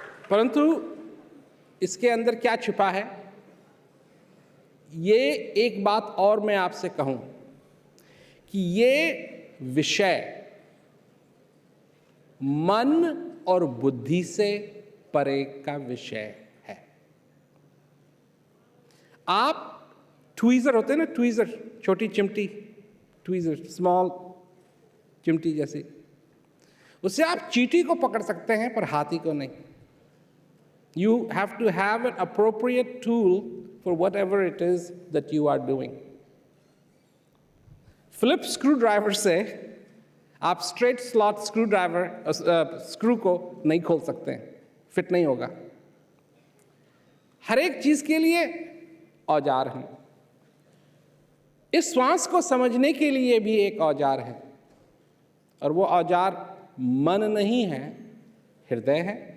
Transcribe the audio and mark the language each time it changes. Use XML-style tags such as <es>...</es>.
<hi>परंतु इसके अंदर क्या छिपा है, ये एक बात और मैं आपसे कहूं कि ये विषय मन और बुद्धि से परे का विषय है। आप ट्वीज़र होते हैं ना, ट्वीज़र, छोटी चिमटी, ट्वीज़र, स्मॉल चिमटी जैसी, उससे आप चींटी को पकड़ सकते हैं पर हाथी को नहीं।</hi> <en>You have to have an appropriate tool for whatever it is that you are doing.</en> <hi>Phillips screwdriver से आप straight slot screwdriver स्क्रू को नहीं खोल सकते हैं, फिट नहीं होगा। हर एक चीज के लिए औजार हैं। इस श्वास को समझने के लिए भी एक औजार है, और वो औजार मन नहीं है, हृदय है।</hi>